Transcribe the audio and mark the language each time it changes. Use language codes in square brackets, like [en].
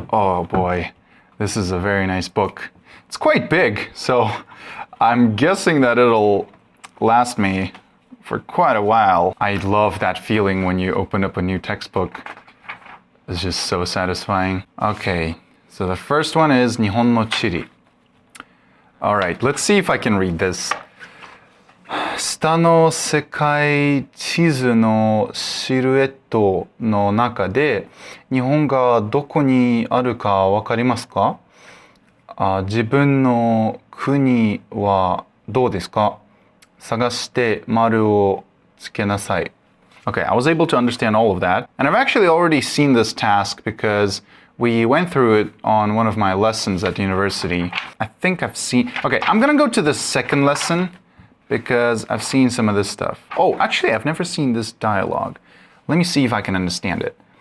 [en] Oh boy, this is a very nice book. It's quite big, so I'm guessing that it'll last me for quite a while. I love that feeling when you open up a new textbook. It's just so satisfying. Okay, so the first one is 日本の地理. All right, let's see if I can read this. [ja] 下の世界地図のシルエットの中で日本がどこにあるかわかりますか？自分の国はどうですか？探して丸をつけなさい. [en] Okay, I was able to understand all of that. And I've actually already seen this task because we went through it on one of my lessons at university. I think I've seen... Okay, I'm gonna go to the second lesson because I've seen some of this stuff. Oh, actually, I've never seen this dialogue. Let me see if I can understand it.